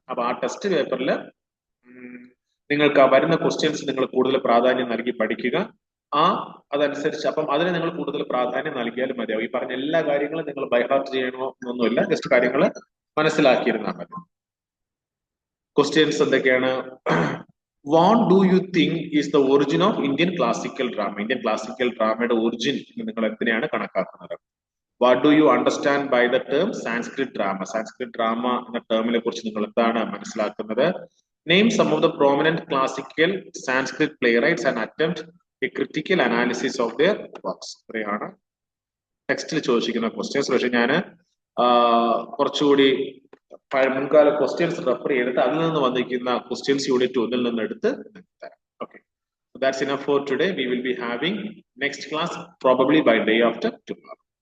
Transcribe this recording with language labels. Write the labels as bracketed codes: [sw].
[ml] അപ്പൊ ആ ടെസ്റ്റ് പേപ്പറിൽ നിങ്ങൾക്ക് വരുന്ന ക്വസ്റ്റ്യൻസ് നിങ്ങൾ കൂടുതൽ പ്രാധാന്യം നൽകി പഠിക്കുക. അതനുസരിച്ച് അപ്പം അതിന് നിങ്ങൾ കൂടുതൽ പ്രാധാന്യം നൽകിയാലും മതിയാവും. ഈ പറഞ്ഞ എല്ലാ കാര്യങ്ങളും നിങ്ങൾ ബൈഹാർട്ട് ചെയ്യണോ എന്നൊന്നുമില്ല, ജസ്റ്റ് കാര്യങ്ങൾ മനസ്സിലാക്കിയിരുന്നാൽ മതി. ക്വസ്റ്റ്യൻസ് എന്തൊക്കെയാണ്? [en] What do you think is the origin of Indian classical drama? [ml] Indian classical drama origin നിങ്ങൾ എന്തിനാണ് കണക്കാക്കുന്നത്? [en] What do you understand by the term Sanskrit drama? [ml] Sanskrit drama എന്ന ടേമിനെ കുറിച്ച് നിങ്ങൾ എന്താണ് മനസ്സിലാക്കുന്നത്? [en] Name some of the prominent classical Sanskrit playwrights and attempt a critical analysis of their works. [ml] ഇത്രയാണ് ടെക്സ്റ്റിൽ ചോദിച്ചിരിക്കുന്ന ക്വസ്റ്റ്യൻസ്. പക്ഷെ ഞാൻ കുറച്ചുകൂടി മുൻകാല ക്വസ്റ്റ്യൻസ് റെഫർ ചെയ്തിട്ട് അതിൽ നിന്ന് വന്നിരിക്കുന്ന ക്വസ്റ്റ്യൻസ് യൂണിറ്റ് 1 നിന്ന് എടുത്ത് തരാം. [en] Okay, so that's enough for today. We will be having next class probably by day after tomorrow.